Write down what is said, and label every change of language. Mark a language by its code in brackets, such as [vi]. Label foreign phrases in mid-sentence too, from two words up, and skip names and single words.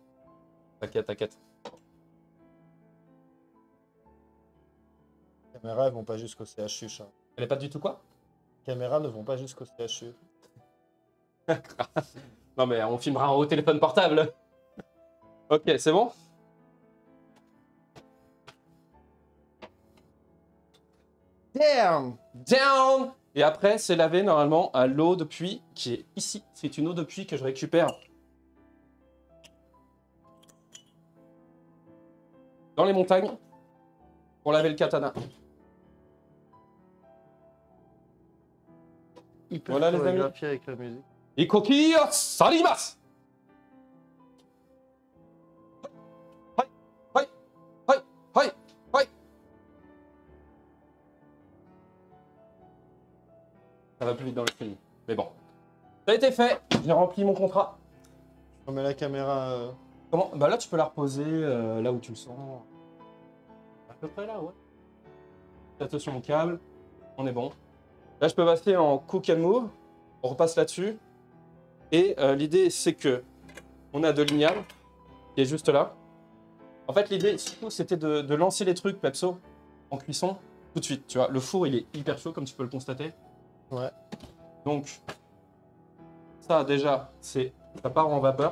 [fr] T'inquiète, t'inquiète. Les caméras, elles vont pas jusqu'au CHU, chat. Elle est pas du tout quoi? Les caméras ne vont pas jusqu'au CHU. Non mais on filmera au téléphone portable. Ok, c'est bon? Damn! Down! Et après, c'est lavé normalement à l'eau de puits qui est ici. C'est une eau de puits que je récupère dans les montagnes pour laver le katana. Voilà, les amis. avec la musique. [ja] いこき さります! はい、はい、はい、はい、はい. [fr] Ça va plus vite dans le film. Mais bon. Ça a été fait. J'ai rempli mon contrat. Je remets la caméra. Comment? Bah là, tu peux la reposer là où tu le sens. À peu près là, ouais. Fais attention au câble. On est bon. Là, je peux passer en [en] cook and move. [fr] On repasse là-dessus. Et l'idée, c'est que on a de l'igname qui est juste là. En fait, l'idée, surtout, c'était de lancer les trucs, Pepso, en cuisson, tout de suite. Tu vois, le four, il est hyper chaud, comme tu peux le constater. Ouais. Donc, ça, déjà, ça part en vapeur.